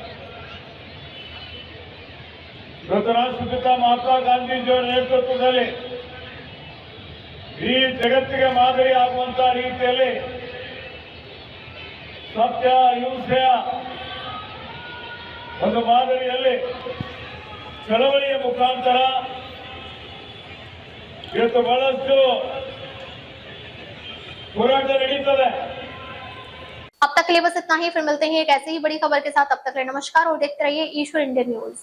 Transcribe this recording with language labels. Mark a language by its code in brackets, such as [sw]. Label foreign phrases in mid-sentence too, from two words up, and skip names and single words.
[kn] ಇವತ್ತು ರಾಷ್ಟ್ರಪಿತ ಮಹಾತ್ಮ ಗಾಂಧೀಜಿಯವರ ನೇತೃತ್ವದಲ್ಲಿ ಈ ಜಗತ್ತಿಗೆ ಮಾದರಿ ಆಗುವಂತಹ ರೀತಿಯಲ್ಲಿ ಸತ್ಯ ಅಹಿಂಸೆಯ ಒಂದು ಮಾದರಿಯಲ್ಲಿ ಚಳವಳಿಯ ಮುಖಾಂತರ ಇವತ್ತು ಬಹಳಷ್ಟು ಹೋರಾಟ ನಡೀತದೆ. [hi] अब तक के लिए बस इतना ही। फिर मिलते हैं एक ऐसे ही बड़ी खबर के साथ। अब तक के लिए नमस्कार और देखते रहिए ईश्वर इंडियन न्यूज।